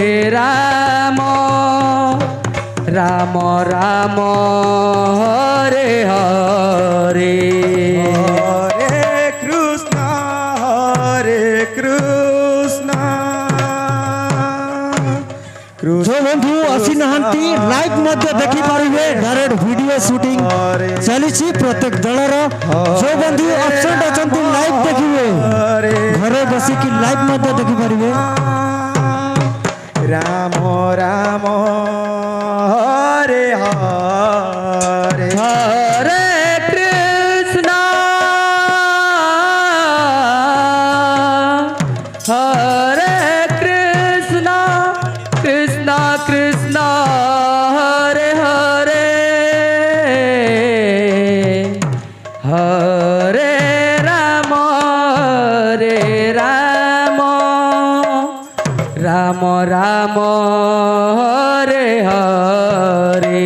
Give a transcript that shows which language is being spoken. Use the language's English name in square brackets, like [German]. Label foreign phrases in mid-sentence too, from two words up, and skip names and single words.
[Sanskrit] রাম রাম রাম হরে হরে হরে কৃষ্ণ [Odia] ଜୋ ବନ୍ଧୁ ଆସି ନାହାନ୍ତି ଲାଇଭ ମଧ୍ୟ ଦେଖି ପାରିବେ [English] direct video shooting [Odia] ଚାଲିଛି ପ୍ରତ୍ୟେକ ଦଳର ଜୋ ବନ୍ଧୁ ଏବସେଣ୍ଟ ଅଛନ୍ତି ଲାଇଭ ଦେଖିବେ ଘରେ ବସି କି ଲାଇଭ ମଧ୍ୟ ଦେଖି ପାରିବେ [Sanskrit] राम राम हरे हरे हरे कृष्ण हरे कृष्ण कृष्ण कृष्ण हरे हरे हरे राम राम राम हरे हरे